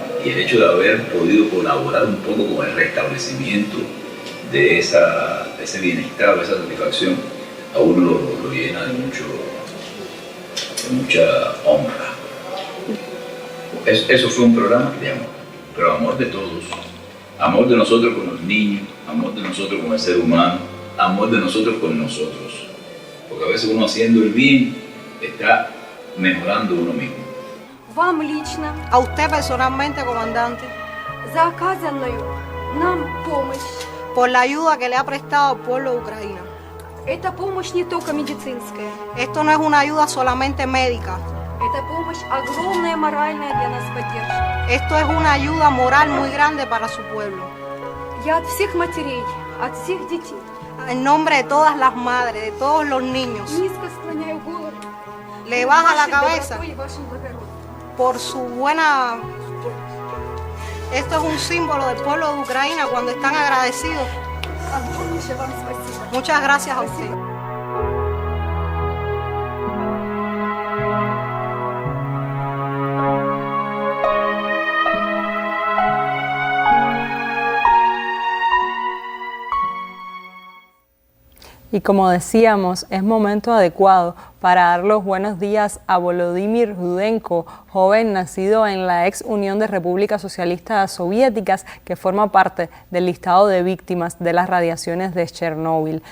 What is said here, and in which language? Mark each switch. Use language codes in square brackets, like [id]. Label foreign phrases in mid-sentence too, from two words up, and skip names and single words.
[es] Y el hecho de haber podido colaborar un poco con el restablecimiento de ese bienestar, de esa satisfacción, a uno lo llena de mucha honra. Eso fue un programa de amor, pero amor de todos. Amor de nosotros con los niños, amor de nosotros con el ser humano, amor de nosotros con nosotros. Porque a veces uno haciendo el bien está mejorando uno mismo. [ru] Вам лично, [es] A usted personalmente, comandante, [ru] за оказанную нам помощь. [es] por la ayuda que le ha prestado al pueblo de Ucrania. [ru] Это помощь не только медицинская, [es] Esto no es una ayuda solamente médica, [ru] это помощь огромная моральная для нас поддержка. [es] esto es una ayuda moral muy grande para su pueblo. [ru] Я от всех матерей, от всех детей [es] En nombre de todas las madres, de todos los niños, [ru] низко склоняю голову [es] le baja la [ru] вашей [es] cabeza [ru] добротой и вашим благородством. [es] por su buena... Esto es un símbolo del pueblo de Ucrania cuando están agradecidos. [ru] Огромнейшее вам спасибо. [es] Muchas gracias a usted. Y como decíamos, es momento adecuado para dar los buenos días a Volodymyr Rudenko, joven nacido en la ex Unión de Repúblicas Socialistas Soviéticas, que forma parte del listado de víctimas de las radiaciones de Chernóbil.